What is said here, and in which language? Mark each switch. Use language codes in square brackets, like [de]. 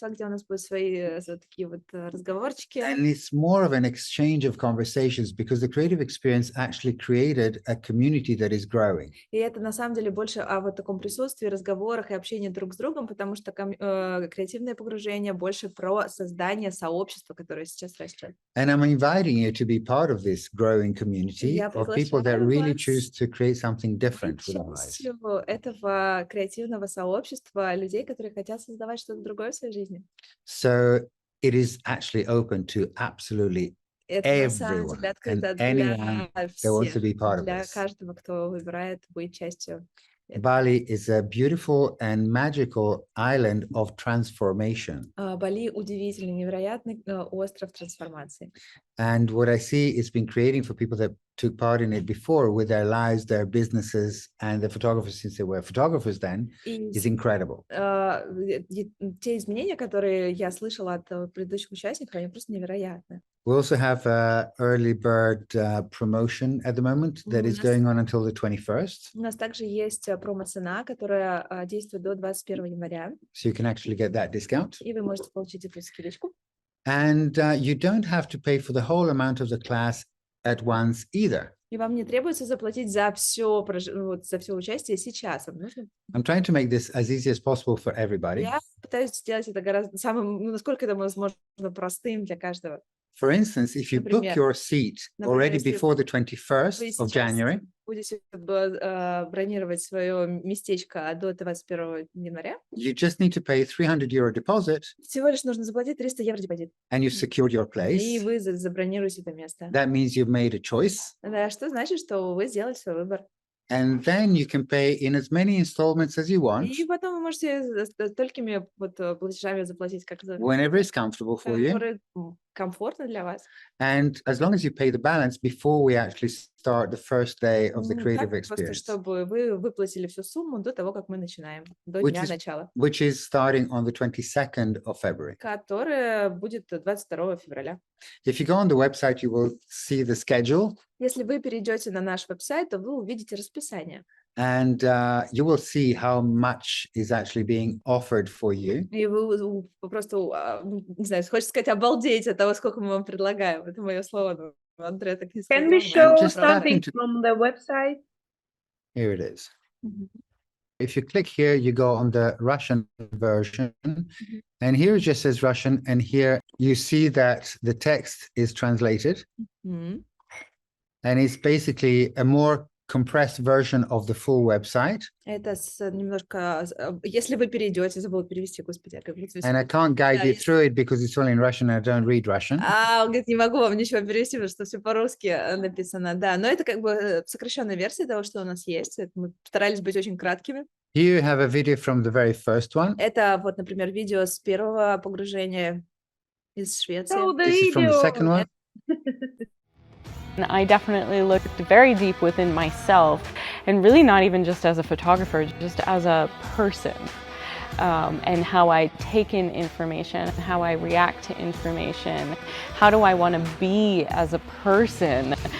[en] And it's more of an exchange of conversations because the creative experience actually created a community that is growing. [ru] И это на самом деле больше о вот таком присутствии, разговорах и общении друг с другом, потому что креативное погружение больше про создание сообщества, которое сейчас растет. [en] And I'm inviting you to be part of this growing community of people that really choose to create something different with their lives. [ru] Этого креативного сообщества людей, которые хотят создавать что-то другое в своей жизни. [en] So it is actually open to absolutely everyone and anyone that wants to be part of [ru] для [en] this. [ru] каждого, кто выбирает быть частью. [en] Bali is a beautiful and magical island of transformation. [ru] Бали удивительный, невероятный остров трансформации. [en] And what I see it's been creating for people that took part in it before with their lives, their businesses, and the photographers, since they were photographers then, is incredible. [ru] Те изменения, которые я слышала от предыдущих участников, они просто невероятны. [en] We also have an early bird promotion at the moment that is going on until the 21st. [ru] У нас также есть промо-цена, которая действует до 21 января. [en] So you can actually get that discount. [ru] И вы можете получить эту скидочку. [en] And you don't have to pay for the whole amount of the class at once either. [ru] И вам не требуется заплатить за все участие сейчас. [en] I'm trying to make this as easy as possible for everybody. [ru] Я пытаюсь сделать это гораздо самым, насколько это возможно, простым для каждого. [en] For instance, if you book your seat already before the 21st of January, [ru] будете бронировать свое местечко до 21 января, [en] you just need to pay €300 deposit, [ru] всего лишь нужно заплатить 300 евро депозит. [en] And you've secured your place. [ru] И вы забронируете это место. [en] That means you've made a choice. [ru] Да, что значит, что вы сделали свой выбор. [en] And then you can pay in as many installments as you want. [ru] И потом вы можете столькими платежами заплатить, как [en] whenever it's comfortable for you. [ru] Комфортно для вас. [en] And as long as you pay the balance before we actually start the first day of the creative experience. [ru] Просто чтобы вы выплатили всю сумму до того, как мы начинаем, до дня начала. [en] Which is starting on the 22nd of February. [ru] Которая будет 22 февраля. [en] If you go on the website, you will see the schedule. [ru] Если вы перейдете на наш веб-сайт, то вы увидите расписание. [en] And you will see how much is actually being offered for you. [ru] И вы просто, не знаю, хочется сказать, обалдеть от того, сколько мы вам предлагаем. Это мое слово. Andrea так не сказала. [en] Can we show something from the website? Here it is. If you click here, you go on the Russian version. And here it just says Russian. And here you see that the text is translated. And it's basically a more compressed version of the full website. [ru] Это немножко, если вы перейдете, забыла перевести, господи, [en] and I can't guide you through it because it's all in Russian and I don't read Russian. [ru] Он говорит, не могу вам ничего перевести, потому что все по-русски написано, да. Но это как бы сокращенная версия того, что у нас есть. Мы старались быть очень краткими. [en] Here you have a video from the very first one. [ru] Это вот, например, видео с первого погружения из Швеции. [en] This is from the second one. I definitely looked very deep within myself, and really not even just as a photographer, just as a person, and how I take in information, how I react to information, how do I want to be as a person.